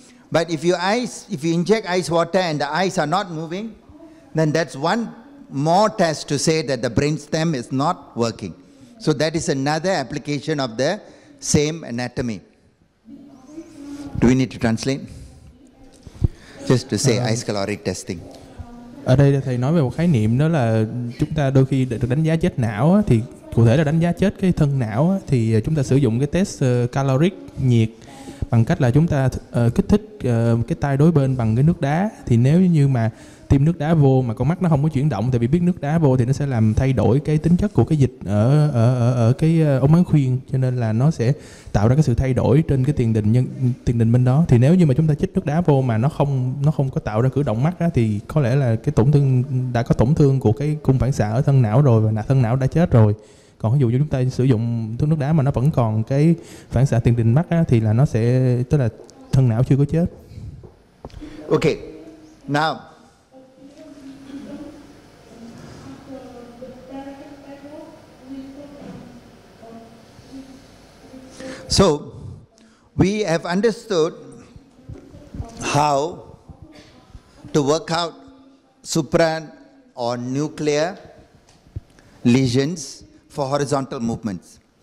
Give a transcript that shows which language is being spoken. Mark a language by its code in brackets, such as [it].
[en] But if you inject ice water and the eyes are not moving, then that's one more test to say that the brain stem is not working. So that is another application of the same anatomy. Do we need to translate? Just to say ice caloric testing. [vi] Ở đây thầy nói về một khái niệm, đó là chúng ta đôi khi được đánh giá chết não á, thì cụ thể là đánh giá chết cái thân não á, thì chúng ta sử dụng cái test caloric nhiệt bằng cách là chúng ta kích thích cái tay đối bên bằng cái nước đá. Thì nếu như mà tiêm nước đá vô mà con mắt nó không có chuyển động, tại vì biết nước đá vô thì nó sẽ làm thay đổi cái tính chất của cái dịch ở cái ống máng khuyên, cho nên là nó sẽ tạo ra cái sự thay đổi trên cái tiền đình bên đó. Thì nếu như mà chúng ta chích nước đá vô mà nó không có tạo ra cử động mắt á, thì có lẽ là cái đã có tổn thương của cái cung phản xạ ở thân não rồi, và thân não đã chết rồi. Còn ví dụ như chúng ta sử dụng thuốc nước đá mà nó vẫn còn cái phản xạ tiền đình mắt á, thì là nó sẽ, tức là thân não chưa có chết. [en] Okay, now so we have understood how to work out supra or nuclear lesions for horizontal movements.